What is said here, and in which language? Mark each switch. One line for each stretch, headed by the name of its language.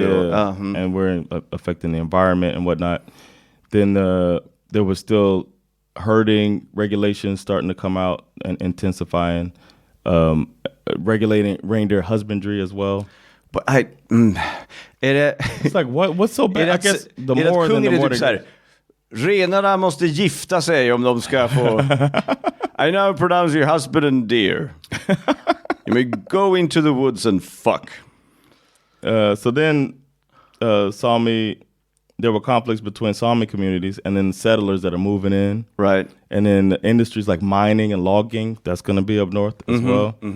English: Yeah, and we're affecting the environment and whatnot. Then there was still herding regulations starting to come out and intensifying, regulating reindeer husbandry as well. But It's like what's so bad? I guess the more than the more
Swedish: typ renarna måste gifta sig om de ska få.
English: I now pronounce your husband and dear. You may go into the woods and fuck. So then Sami, there were conflicts between Sami communities and then settlers that are moving in. Right. And then industries like mining and logging, that's going to be up north as well.